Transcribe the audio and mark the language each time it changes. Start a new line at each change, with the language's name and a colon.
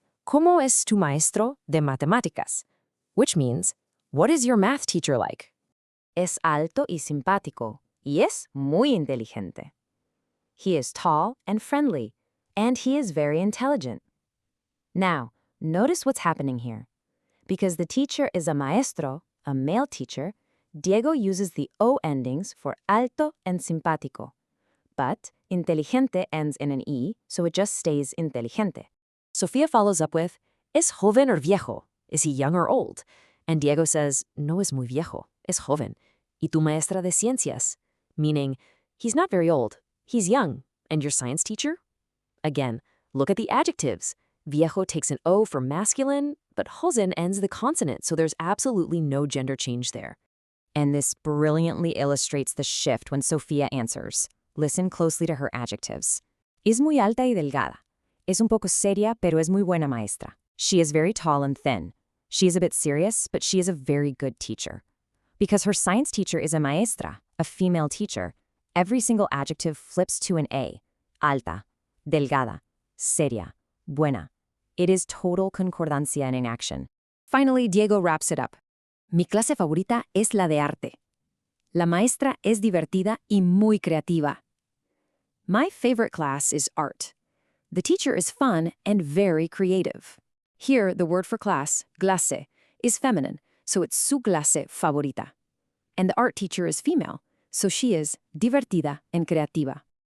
Spanish: ¿Cómo es tu maestro de matemáticas?
English: Which means, what is your math teacher like?
Spanish: Es alto y simpático, y es muy inteligente.
English: He is tall and friendly, and he is very intelligent. Now, notice what's happening here. Because the teacher is a maestro, a male teacher, Diego uses the O endings for alto and simpático. But inteligente ends in an E, so it just stays inteligente. Sofia follows up with,
Spanish: ¿Es joven or viejo?
English: Is he young or old? And Diego says,
Spanish: no es muy viejo, es joven. ¿Y tu maestra de ciencias?
English: Meaning, he's not very old, he's young. And your science teacher? Again, look at the adjectives. Viejo takes an O for masculine, but joven ends the consonant, so there's absolutely no gender change there. And this brilliantly illustrates the shift when Sofia answers. Listen closely to her adjectives.
Spanish: Es muy alta y delgada. Es un poco seria, pero es muy buena maestra.
English: She is very tall and thin. She is a bit serious, but she is a very good teacher. Because her science teacher is a maestra, a female teacher, every single adjective flips to an A.
Spanish: Alta, delgada, seria, buena.
English: It is total concordancia in action. Finally, Diego wraps it up.
Spanish: Mi clase favorita es la de arte. La maestra es divertida y muy creativa.
English: My favorite class is art. The teacher is fun and very creative. Here, the word for class, clase, is feminine, so it's
Spanish: su clase favorita.
English: And the art teacher is female, so she is divertida and creativa.